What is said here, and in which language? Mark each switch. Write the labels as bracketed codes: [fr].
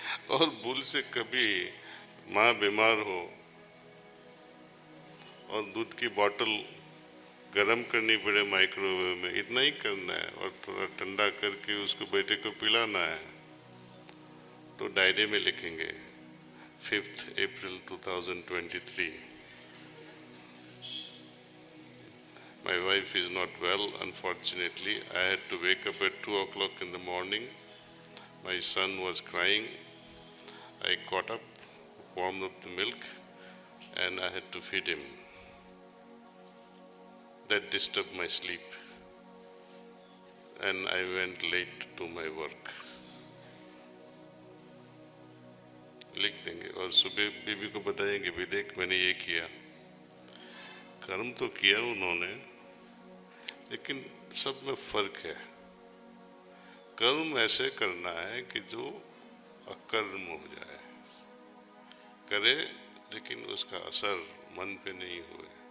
[hi] और भूल से कभी माँ बीमार हो और दूध की बोतल गरम करनी पड़े माइक्रोवेव में, इतना ही करना है और थोड़ा ठंडा करके उसको बेटे को पिलाना है, तो डायरी में लिखेंगे 5 अप्रैल 2023, [en] My wife is not well, unfortunately. I had to wake up at 2 o'clock in the morning. My son was crying. I got up, warmed up the milk, and I had to feed him. That disturbed my sleep, and I went late to my work. [hi] लिख देंगे और सुबह बीबी को बताएंगे भी देख मैंने ये किया। कर्म तो किया उन्होंने, लेकिन सब में फर्क है। कर्म ऐसे करना है कि जो अकर्म हो जाए, करे लेकिन उसका असर मन पे नहीं हुए।